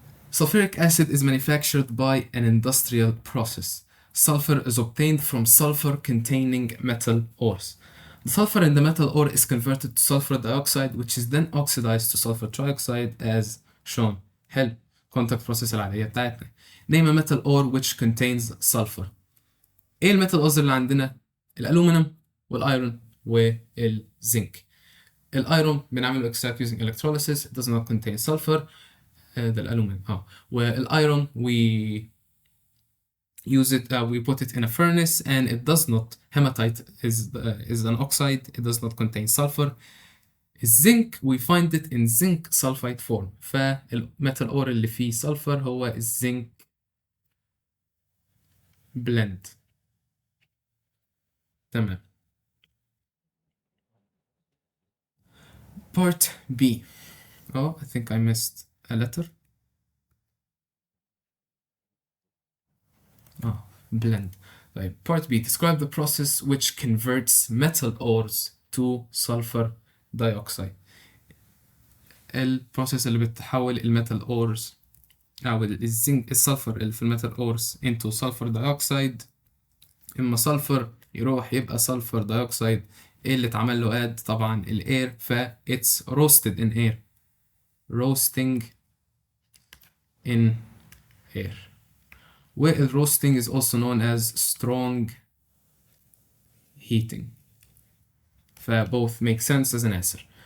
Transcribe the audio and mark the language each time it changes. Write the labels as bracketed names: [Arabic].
[English] Sulfuric acid is manufactured by an industrial process. Sulfur is obtained from sulfur-containing metal ores. The sulfur in the metal ore is converted to sulfur dioxide, which is then oxidized to sulfur trioxide as shown. [Arabic] حلو. Contact process العادية بتاعتنا. [English] Name a metal ore which contains sulfur. [Arabic] ايه الميتال اورز اللي عندنا؟ الالومنيوم والايرون والزنك. الايرون بنعمل [English] extract using electrolysis. It does not contain sulfur. [Arabic] ده الالومنيوم. [English] والايرون we use it, we put it in a furnace and it does not, hematite is an oxide, it does not contain sulfur. الزنك we find it in zinc sulfide form. [Arabic] فالميتال اور اللي فيه سلفر هو الزنك blend. تمام. [English] Part B. I think I missed a letter. Blend. طيب part B, describe the process which converts metal ores to sulfur dioxide. [Arabic] البروسيس اللي بتحول الميتال اورز او الزنك السلفر اللي في الميتال اورز [English] into sulfur dioxide. [Arabic] اما سلفر يروح يبقى سلفر دايوكسيد. ايه اللي اتعمل له اد؟ طبعا الاير، ف [English] it's roasted in air. roasting in air. where roasting is also known as strong heating. فboth make sense as an answer.